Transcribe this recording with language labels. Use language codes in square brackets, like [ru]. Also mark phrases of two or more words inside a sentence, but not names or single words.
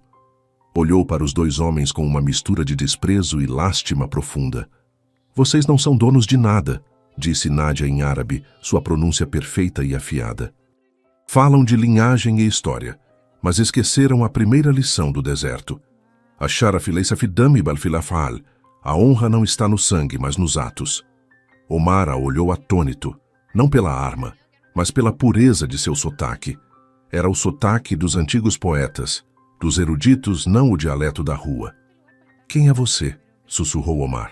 [pt] Olhou para os 2 homens com uma mistura de desprezo e lástima profunda. "Vocês não são donos de nada", disse Nádia em árabe, sua pronúncia perfeita e afiada. "Falam de linhagem e história, mas esqueceram a primeira lição do deserto. [ar] الشرف ليس في الدم بل في الأفعال. [pt] A honra não está no sangue, mas nos atos." Omar a olhou atônito, não pela arma, mas pela pureza de seu sotaque. Era o sotaque dos antigos poetas, dos eruditos, não o dialeto da rua. "Quem é você?" sussurrou Omar.